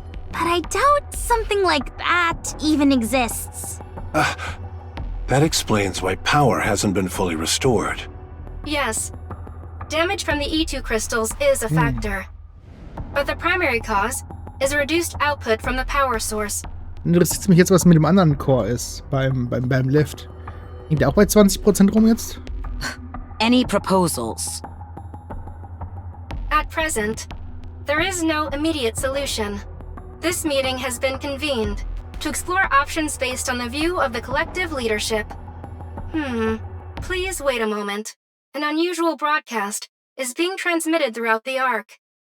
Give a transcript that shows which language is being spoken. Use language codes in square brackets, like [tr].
[en] But I doubt something like that even exists. That explains why power hasn't been fully restored. Yes. Damage from the E2 crystals is a factor. But the primary cause is a reduced output from the power source. [de] interessiert mich jetzt, was mit dem anderen Core ist, beim Lift. Hängt der auch bei 20% rum jetzt? [en] Any proposals? At present, there is no immediate solution. This meeting has been convened to explore options based on the view of the collective leadership. Please wait a moment. An unusual broadcast is being transmitted throughout the Ark.